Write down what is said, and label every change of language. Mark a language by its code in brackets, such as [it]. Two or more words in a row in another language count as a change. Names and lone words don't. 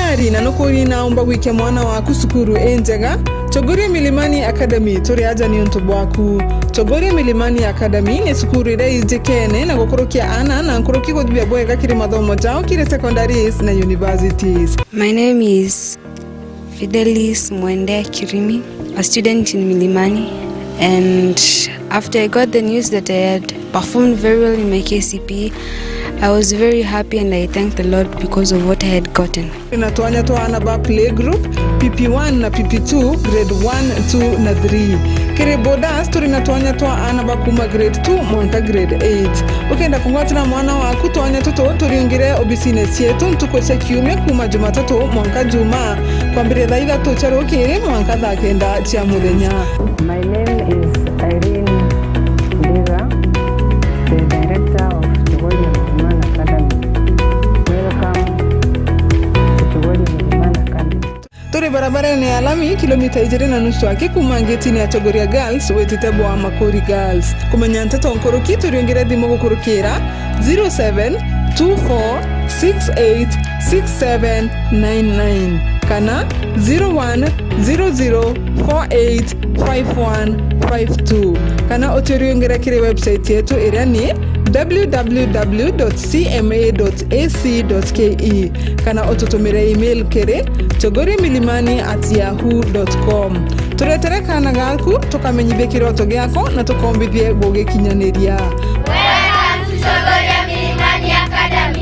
[mer] na nukuri naomba wike mwana waku sukuru enjega Chogoria Milimani Academy turi aja ni untubu waku. Chogoria Milimani Academy ni sukuru ire ijekene na gukorokia ana na nkoroki godibia bwega kiri mathomo jao kiri secondaries na universities. [en] My name is Fidelis Mwendea Kirimi, a student in Milimani, and after I got the news that I had performed very well in my KCPE, I was very happy and I thank the Lord because of what I had gotten. [mer] Inatuanya to anaba playgroup PP1 na PP2 grade 1, 2 na 3. Kiri bodas turi natuanya to anaba kuma grade 2 mwanka grade 8. Ukenda kungotina mwana waku tuanya tuto turiungire obisines yetu ntukose kiume kuma Jumatatu mwanka Juma. Kwa mbire dhaiga tucharo kiri mwanka dhakenda chia mudenya. [en] My name is Irene Ndira, the director of Chogoria Milimani Academy. Welcome to Chogoria Milimani Academy. [mer] Turi barabara ni alami kilomita 20 wake kumangeti ni ya Chogoria Girls wetitebo wa Makori Girls. Kumanyanta tonkoroki turiongire dimo kukurukira 0724686799 kana 0100485152 kana oturiongire kire website yetu iria ni www.cma.ac.ke kana otutumire email kere chogoriamilimani@yahoo.com. Turetere kana gaku tukamenyithie kiroto giako na tukombithie gugikinyaniria. [en] Welcome to Chogoria Milimani Academy.